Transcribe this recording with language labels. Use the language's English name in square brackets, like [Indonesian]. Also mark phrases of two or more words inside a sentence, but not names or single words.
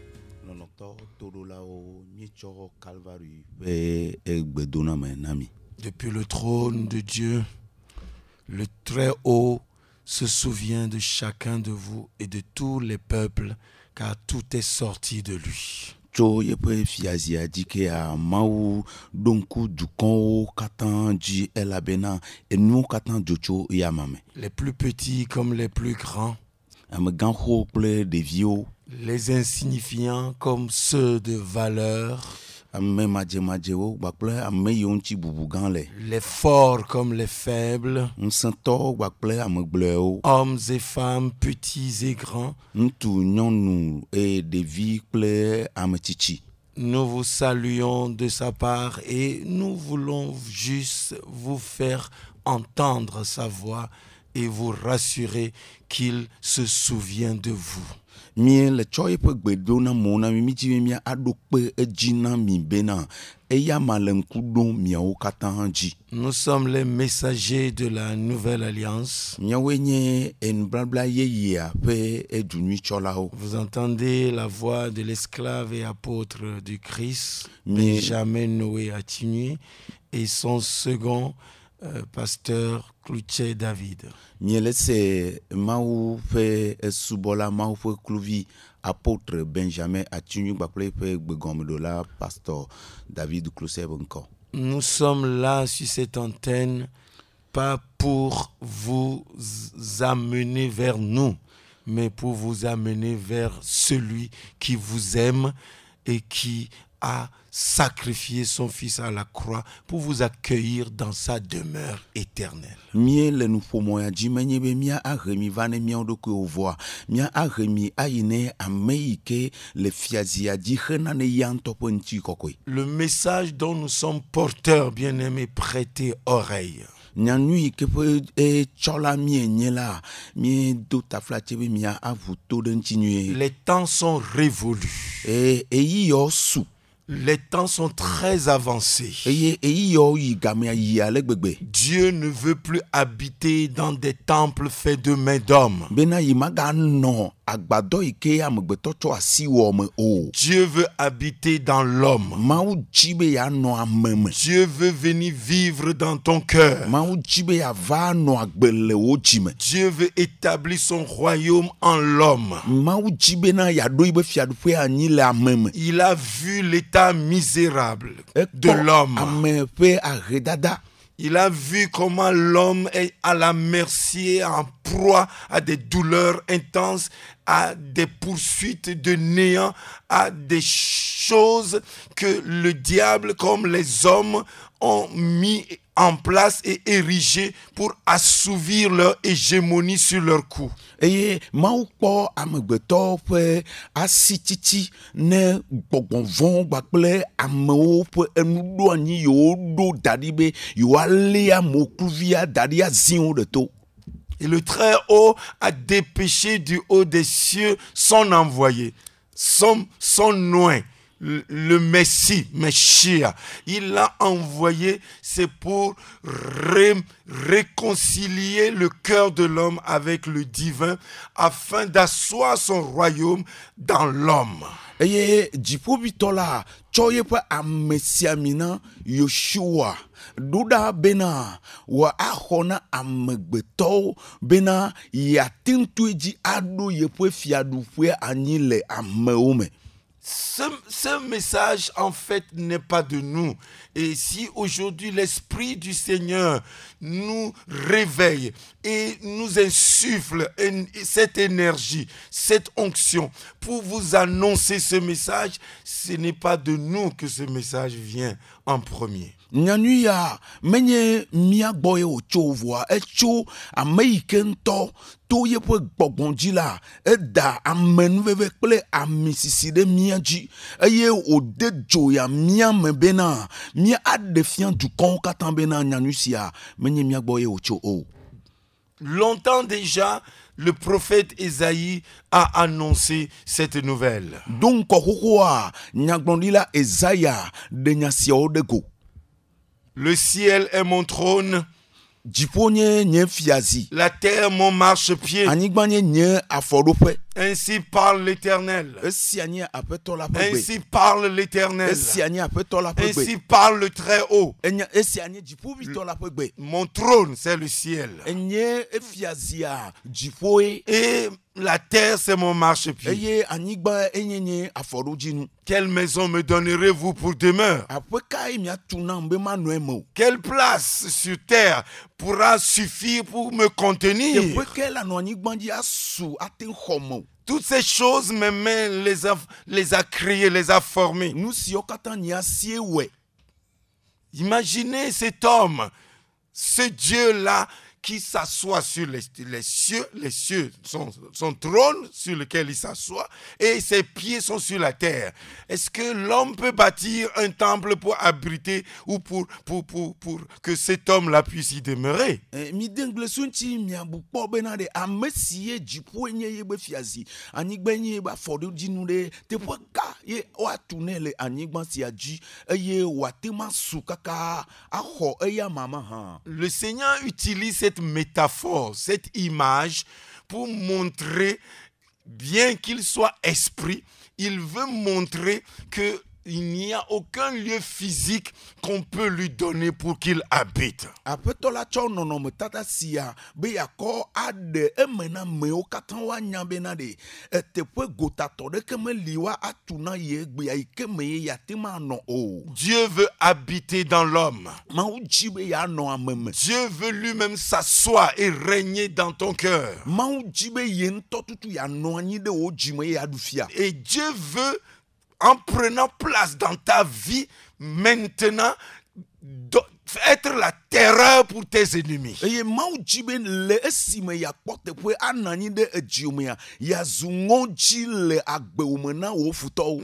[French] Depuis le trône de Dieu, le Très-Haut se souvient de chacun de vous et de tous les peuples, car tout est sorti de lui. [Ewe] Tso yeƒe fiazia dike a mawu ɖo ŋku dukɔwo katã dzi elabena enuwo katã dzo tso yama me. [French] Les plus petits comme les plus grands, [Ewe] Amegãxowo kple ɖeviwo, [French] les insignifiants comme ceux de valeur, [Ewe] ame madzemadzewo kpakple ame yiwo ŋuti bubu gã le, [French] les forts comme les faibles, [Ewe] ŋusẽtɔwo kpakple ame gblɔewo, [French] hommes et femmes, petits et grands. [Ewe] ŋutsu, nyɔnu eye ɖevi kple ame tsitsi. [French] Nous vous saluons de sa part et nous voulons juste vous faire entendre sa voix et vous rassurer qu'il se souvient de vous. [Ewe] Mie le tsɔ yeƒe gbe do na mo na mi dzi be mia aɖo kpe edzi na mi bena eya ma le ŋku ɖom miawo katã dzi. [French] Nous sommes les messagers de la nouvelle alliance. [Ewe] Miawoe nye enubabla yeyea ƒe edunui-tsɔlawo. [French] Vous entendez la voix de l'esclave et apôtre du Christ, Mais- Benjamin Noé Attigny, et son second pasteur Cloutier David. [Ewe] Miele se Mawu ƒe esubɔla Mawu ƒe kluvi apôtre Benjamin Attigny kpakple eƒe gbegɔmeɖola pasteur David Cloutier be ŋkɔ. [French] Nous sommes là sur cette antenne pas pour vous amener vers nous, mais pour vous amener vers celui qui vous aime et qui a sacrifié son fils à la croix pour vous accueillir dans sa demeure éternelle. [Ewe] Mie le nuƒomɔ ya dzi menye be mia ahe mi va ne miawo ɖokuiwo vɔa, mia ahe mi ayi ne ame yi ke le fiazia dzi hena ne ya ŋutɔ ƒe ŋutikɔkɔe. [French] Le message dont nous sommes porteurs, bien-aimés, prêtez oreille. [Ewe] Nyanu yi ke ƒe tsɔla mienye la, miedo taflatse be mia avu to ɖe ŋuti nyuie. [French] Les temps sont révolus. [Ewe] Eyi yɔ su. [French] Les temps sont très avancés. [Ewe] Eye eyi yɔ yi gamea yi ale gbegbe. [French] Dieu ne veut plus habiter dans des temples faits de mains d'hommes. [Ewe] Bena yi maganɔ agbadɔ yi ke amegbetɔ tsɔ asi wɔ me o. [French] Dieu veut habiter dans l'homme. [Ewe] Mawu dzi be yeanɔ ame me. [French] Dieu veut venir vivre dans ton cœur. [Ewe] Mawu dzi be yeava nɔ agbe le wo dzime. [French] Dieu veut établir son royaume en l'homme. [Ewe] Mawu dzi bena yeaɖo yi be fiaɖuƒe anyi le ame me. [French] Il a vu l'état misérable de [Ewe] Ekpɔ [French] l'homme. [Ewe] ame ƒe ahedada. [French] Il a vu comment l'homme est à la merci, en proie à des douleurs intenses, à des poursuites de néant, à des choses que le diable comme les hommes ont mis en place et érigées pour assouvir leur hégémonie sur leur cou. [Ewe] Eye Mawu kpɔ amegbetɔ ƒe asititi ne gbɔgbɔ vɔ̃ kpakple amewo ƒe enuɖoanyi yiwo ɖo da ɖi be yewoalé amewo kluvia da ɖi azĩ wo ɖe to. [French] Et le Très-Haut a dépêché du haut des cieux son envoyé, son oint, le Messie, Messia. Il l'a envoyé, c'est pour réconcilier le cœur de l'homme avec le divin, afin d'asseoir son royaume dans l'homme. [Ewe] eye dziƒoʋĩtɔ tsɔ yeƒe amesiamina Yoshua ɖoɖa bena wòaxɔ na amegbetɔwo bena yeate ŋu edzi aɖo yeƒe fiaɖuƒe anyi le amewo me. [French] Ce message, en fait, n'est pas de nous. Et si aujourd'hui l'Esprit du Seigneur nous réveille et nous insuffle cette énergie, cette onction pour vous annoncer ce message, ce n'est pas de nous que ce message vient en premier. [Ewe] Nyanu ya menye mia gbɔ ye wòtso voa etso ame yi ke ŋutɔ to yeƒe gbɔgbɔ dzi la eda amenuveve kple amisisi ɖe mia dzi eye wòde dzo ya mia me bena mia aɖe fia dukɔwo katã bena nyanu sia menye mia gbɔ ye wòtso o. [French] Longtemps déjà, le prophète Ésaïe a annoncé cette nouvelle. [Ewe] Donc xoxoa nyagblɔɖila Ezaya ɖe nya siawo ɖe go. [French] Le ciel est mon trône, [Ewe] Dziƒo nye nye fiazi, [French] la terre mon marchepied. [Ewe] anyigba nye nye afɔɖoƒe. [French] Ainsi parle l'Éternel. [Ewe] Esia nye aƒetɔ la ƒe gbe. [French] Ainsi parle l'Éternel. [Ewe] Esia nye aƒetɔ la ƒe [French] Ainsi [Ewe] gbe. [French] parle le Très-Haut. [Ewe] Esia nye dziƒoʋĩtɔ la ƒe gbe. [French] Mon trône, c'est le ciel. [Ewe] Enye efiazia dziƒoe [French] Et la terre, c'est mon marchepied. [Ewe] eye anyigba enye nye afɔɖodzinu. [French] Quelle maison me donnerez-vous pour demeure? [Ewe] Aƒe kae miatu nam be manɔ eme o? [French] Quelle place sur terre pourra suffire pour me contenir? [Ewe] Teƒe ke la nɔ anyigba dzi asu ate ŋu xɔm o. [French] Toutes ces choses, mes mains les a créées, les a formées. [Ewe] Nu siwo katã nye asie wɔe. [French] Imaginez cet homme, ce Dieu-là qui s'assoit sur les cieux, son trône sur lequel il s'assoit, et ses pieds sont sur la terre. Est-ce que l'homme peut bâtir un temple pour abriter ou pour que cet homme-là puisse y demeurer? [Ewe] Mi de ŋgble ŋuti miabu kpɔ bena ɖe ame si ye dziƒo nye yebe fiazi, anyigba nye yebe afɔɖodzinu ɖe teƒe ka ye woatu nɛ le anyigba sia dzi eye wòate ma su kaka axɔ eya mama hã. [French] Le Seigneur utilise cette métaphore, cette image pour montrer, bien qu'il soit esprit, il veut montrer que il n'y a aucun lieu physique qu'on peut lui donner pour qu'il habite. [Ewe] Aƒetɔ la tsɔ nɔnɔmetata sia be yakɔ aɖe eme na amewo katã woanya bena ɖe teƒe gotatɔ ɖeke meli wa atu na ye egbea yi ke me ye yate ma anɔ o. [French] Dieu veut habiter dans l'homme. [Ewe] Mawu dzi be yeanɔ ame me. [French] Dieu veut lui-même s'asseoir et régner dans ton cœur. [Ewe] Mawu dzi be ye ŋutɔ tutu yeanɔ anyi ɖe wo dzi me ye yeaɖu fia. [French] Et Dieu veut, en prenant place dans ta vie, maintenant, être la terreur pour tes ennemis. [Ewe] Eye Mawu dzi be le esime yakpɔ teƒe anɔ anyi ɖe edziwomea yazu ŋɔdzi le agbewome na wo futɔwo.